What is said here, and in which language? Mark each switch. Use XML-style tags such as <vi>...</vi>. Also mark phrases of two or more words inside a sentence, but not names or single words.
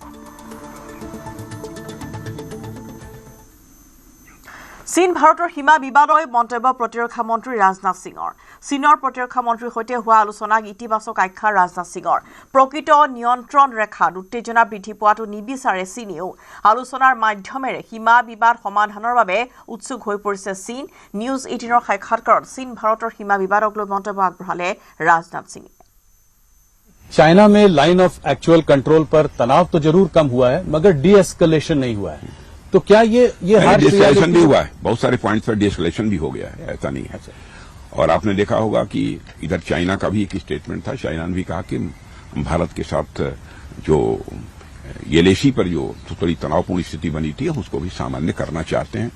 <as>চীন ভাৰতৰ সীমা বিবাদলৈ মন্তব্য প্ৰতিৰক্ষা মন্ত্ৰী ৰাজনাথ সিঙৰ চীনৰ প্ৰতিৰক্ষা মন্ত্ৰীৰ সৈতে হোৱা আলোচনাক ইতিবাচক আখ্যা ৰাজনাথ সিঙৰ প্ৰকৃত নিয়ন্ত্ৰণ ৰেখাত উত্তেজনা বৃদ্ধি পোৱাটো নিবিচাৰে চীনেও আলোচনাৰ মাধ্যমেৰে সীমা বিবাদ সমাধানৰ বাবে উৎসুক হৈ পৰিছে চীন নিউজ 18ৰ সাক্ষাৎকাৰত চীন ভাৰতৰ সীমা বিবাদক লৈ মন্তব্য আগবঢ়ালে ৰাজনাথ সিঙে</as> <hi>चाइना में</hi> <en>line of actual control</en> <hi>पर तनाव तो जरूर कम हुआ है मगर डी एस्केलेशन नहीं हुआ है तो क्या ये हर डिस्कशन भी हुआ है, बहुत सारे पॉइंट्स पर डिस्कशन भी हो गया है, ऐसा नहीं है। और आपने देखा होगा कि इधर चाइना का भी एक स्टेटमेंट था, चाइना ने भी कहा कि भारत के साथ जो एलएसी पर जो थोड़ी तनावपूर्ण स्थिति बनी थी उसको भी सामान्य करना चाहते हैं।</hi>